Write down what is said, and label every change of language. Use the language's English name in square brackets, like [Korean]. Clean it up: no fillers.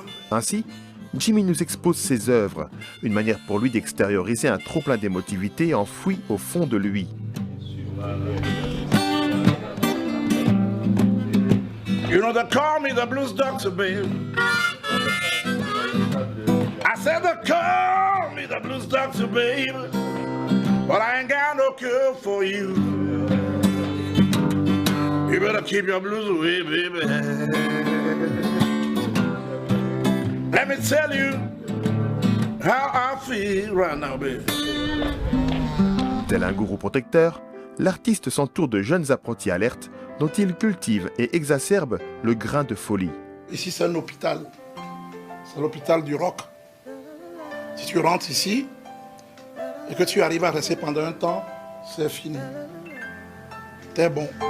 [French] Ainsi, Jimmy nous expose ses œuvres, une manière pour lui d'extérioriser un trop-plein d'émotivité enfoui au fond de lui. [English] You know, they call me the blues doctor, babe. I said they call me the blues doctor, babe. But I ain't got no cure for you. You better keep your blues away, baby. Let me tell you how I feel right now, baby. [French] Tel un gourou protecteur, l'artiste s'entoure de jeunes apprentis alertes dont il cultive et exacerbe le grain de folie. Ici, c'est un hôpital. C'est l'hôpital du rock. Si tu rentres ici et que tu arrives à rester pendant un temps, c'est fini. T'es bon.